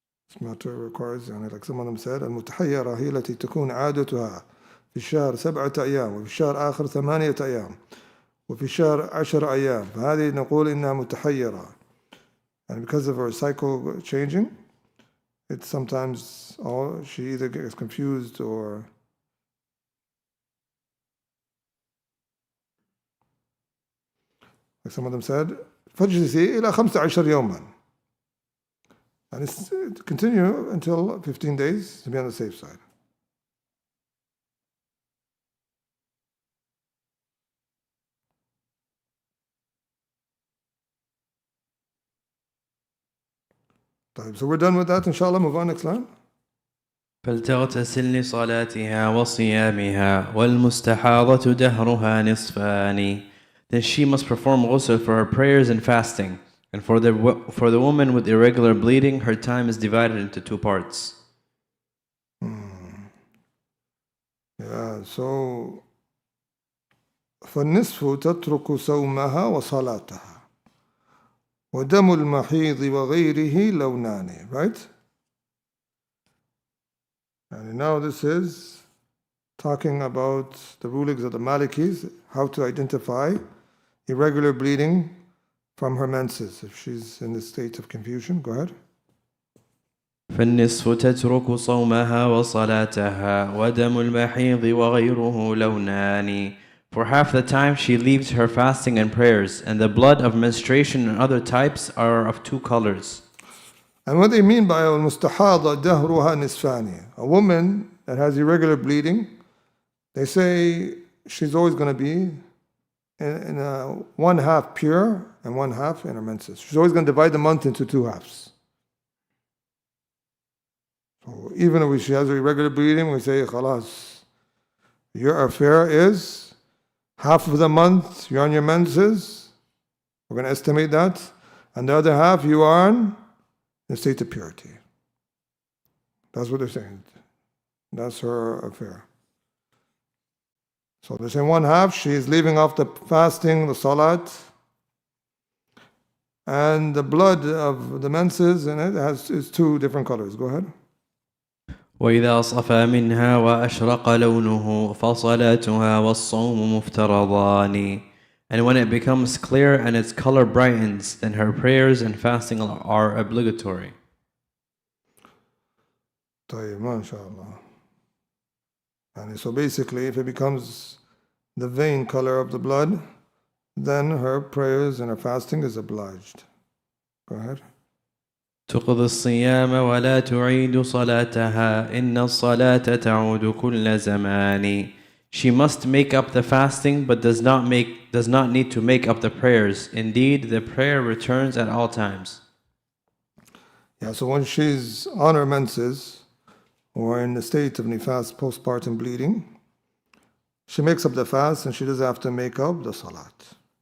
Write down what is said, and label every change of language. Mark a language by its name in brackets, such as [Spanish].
[English] This matter requires, like some of them said, [Arabic] المتحيرة هي التي تكون عادتها في الشهر 7 أيام وفي الشهر آخر 8 أيام وفي الشهر 10 أيام. فهذه نقول إنها متحيرة. [English] And because of her cycle changing, it's sometimes she either gets confused or like some of them said, [Arabic] فجلسي إلى 15 يوما. [English] And it's continue until 15 days to be on the safe side. So we're done with that, inshallah. Move on, next line. [Arabic] فلتغتسل لصلاتها وصيامها والمستحاضة دهرها نصفان. [English] Then she must perform ghusl for her prayers and fasting. And for the woman with irregular bleeding, her time is divided into 2 parts. Yeah, so [Arabic] فالنصف تترك صومها وصلاتها ودم المحيض وغيره لونان, [English] right? And now this is talking about the rulings of the Malikis, how to identify irregular bleeding from her menses if she's in a state of confusion. Go ahead. [Arabic] فالنصف تترك صومها وصلاتها ودم المحيض وغيره لونان. [English] For half the time she leaves her fasting and prayers, and the blood of menstruation and other types are of 2 colors. And what they mean by [Arabic] al-mustahada dahruha nisfani, [English] a woman that has irregular bleeding, they say she's always going to be in a 1/2 pure and 1/2 in her menses. She's always going to divide the month into 2 halves. So even if she has irregular bleeding, we say, khalas, your affair is half of the month you're on your menses. We're going to estimate that. And the other half you are in a state of purity. That's what they're saying. That's her affair. So they're saying 1/2, she is leaving off the fasting, the salat, and the blood of the menses in it is 2 different colors. Go ahead. [Arabic] وإذا صفى منها وأشرق لونه فصلاتها والصوم مفترضان. [English] And when it becomes clear and its color brightens, then her prayers and fasting are obligatory. طيب, mashallah. And so basically, if it becomes the vein color of the blood, then her prayers and her fasting is obliged. Go ahead. [Arabic] تقضي الصيام ولا تعيد صلاتها إن الصلاة تعود كل زمان. [English] She must make up the fasting but does not need to make up the prayers. Indeed, the prayer returns at all times. Yeah, so when she's on her menses or in the state of nifas, postpartum bleeding, she makes up the fast and she doesn't have to make up the salat.